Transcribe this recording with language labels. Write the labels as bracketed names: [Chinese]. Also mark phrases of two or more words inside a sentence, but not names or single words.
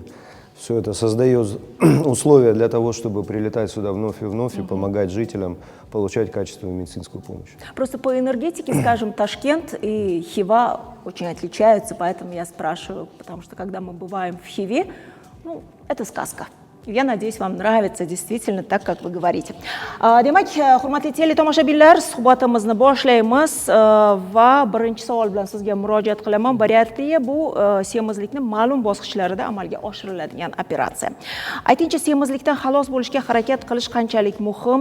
[Russian] Все это создает условия для того, чтобы прилетать сюда вновь и помогать жителям получать качественную медицинскую помощь. Просто по энергетике, скажем, Ташкент и Хива очень отличаются, поэтому я спрашиваю, потому что когда мы бываем в Хиве, ну, это сказка. Я надеюсь, вам нравится действительно так, как вы говорите. [Uzbek] Demak, hurmatli teletomoshabinlar, suhbatimizni boshlaymiz va birinchi savol bilan sizga murojaat qilaman. Bariatriya bu semizlikning ma'lum bosqichlarida amalga oshiriladigan operatsiya. Aytingchi, semizlikdan xalos bo'lishga harakat qilish qanchalik muhim?